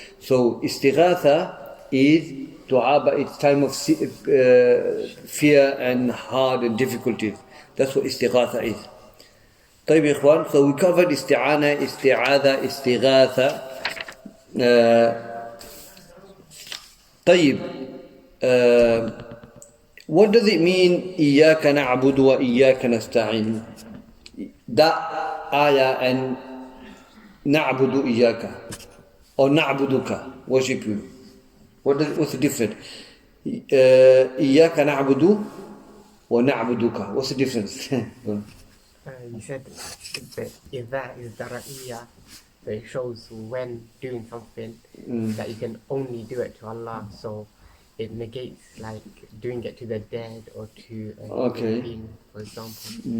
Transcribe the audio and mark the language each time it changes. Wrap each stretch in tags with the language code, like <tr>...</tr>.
<en>So istighatha is du'a, but it's time of fear and hard and difficulties. That's what istighatha is.</en> <ar>طيب يا إخوان,</ar> <en>so we covered isti'ana, isti'adha, istighatha. طيب, what does it mean</en> <ar>إياك نعبد وإياك نستعين?</ar> <en>That ayah and</en> <ar>نعبد إياك</ar> <en>or نعبدك, worship you. What's the difference?</en> <ar>إياك نعبد ونعبدك.</ar> <en>What's the difference? You said that if that is dara'iyah, so it shows when doing something that you can only do it to Allah, so it negates like doing it to the dead or to a being, for example.</en>